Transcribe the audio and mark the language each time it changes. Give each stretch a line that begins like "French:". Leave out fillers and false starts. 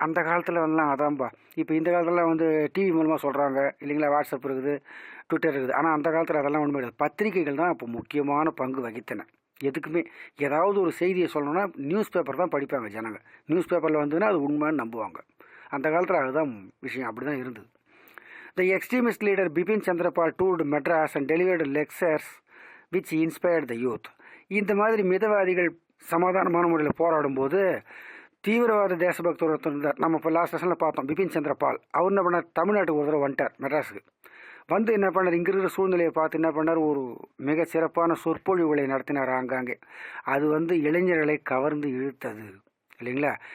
Tamil: அந்த காலத்தில் அதான்பா. இப்போ இந்த காலத்தில் டிவி மூலமாக சொல்கிறாங்க இல்லைங்களா, வாட்ஸ்அப் இருக்குது, ட்விட்டர் இருக்குது. ஆனால் அந்த காலத்தில் அதெல்லாம் ஒன்றுமே கிடையாது. பத்திரிகைகள் தான் இப்போ முக்கியமான பங்கு வகித்தன. எதுக்குமே ஏதாவது ஒரு செய்தியை சொல்லணும்னா நியூஸ் பேப்பர் தான் படிப்பாங்க ஜனங்க. நியூஸ் பேப்பரில் அது உண்மைன்னு நம்புவாங்க. அந்த காலத்தில் அதுதான் விஷயம், அப்படி தான் இருந்தது.
English: The extremist leader Bipin Chandrapal toured Madras and delivered lectures which inspired the youth.
Tamil: இந்த மாதிரி மிதவாதிகள் சமாதானமான முறையில் போராடும் போது தீவிரவாத தேசபக்தர் ஒருத்தர் இருந்தார். நம்ம இப்போ லாஸ்ட் செஷனில் பார்த்தோம், பிபின் சந்திரபால். அவர் என்ன பண்ணார், தமிழ்நாட்டுக்கு ஒரு தடவை வந்துட்டார், மெட்ராஸுக்கு என்ன பண்ணார், இங்கே இருக்கிற சூழ்நிலையை பார்த்து என்ன பண்ணார், ஒரு மிக சிறப்பான சொற்பொழிவுகளை நடத்தினார் ஆங்காங்கே. அது இளைஞர்களை கவர்ந்து இழுத்தது. இல்லைங்களா?